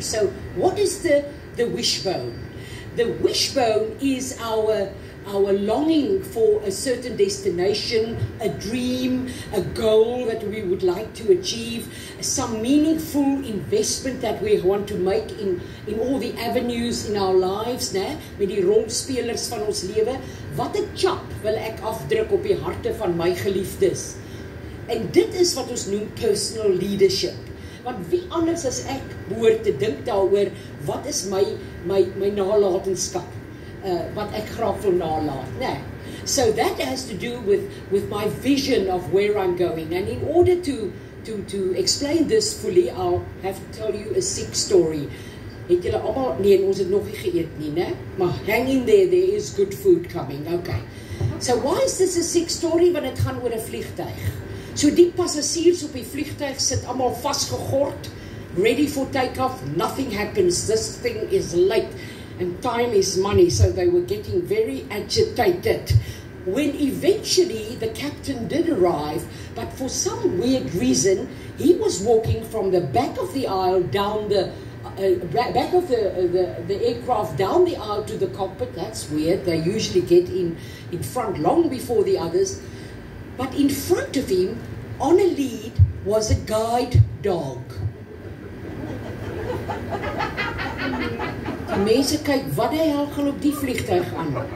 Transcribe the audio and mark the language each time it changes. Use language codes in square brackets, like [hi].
[en] So what is the wishbone? The wishbone is our longing for a certain destination, a dream, a goal that we would like to achieve, some meaningful investment that we want to make in all the avenues in our lives, né? [af] Met die rolspelers van ons lewe. Wat 'n chap wil ek afdruk op die harte van my geliefdes. En dit is wat ons noem [en] personal leadership. [af] Want wie anders as ek behoort te dink daaroor, wat is my nalatenskap? Wat ek graag wil nalaat, né? [en] So that has to do with my vision of where I'm going. And in order to explain this fully, I'll have to tell you a sick story. [af] Het julle almal, nee, ons het nog nie geëet nie, né? [en] Maar hang in there is good food coming, okay. So why is this a sick story? [af] Want het gaan oor 'n vliegtuig. So die passasiers op die vliegtuig sit almal vasgegord, [en] ready for takeoff, nothing happens, this thing is late, and time is money, so they were getting very agitated. When eventually the captain did arrive, but for some weird reason, he was walking from the back of the aisle down the back of the aircraft down the aisle to the cockpit. That's weird. They usually get in front long before the others. But in front of him, on a lead, was a guide dog. [af] Die mense kyk, wat die hel gaan op die vliegtuig aan?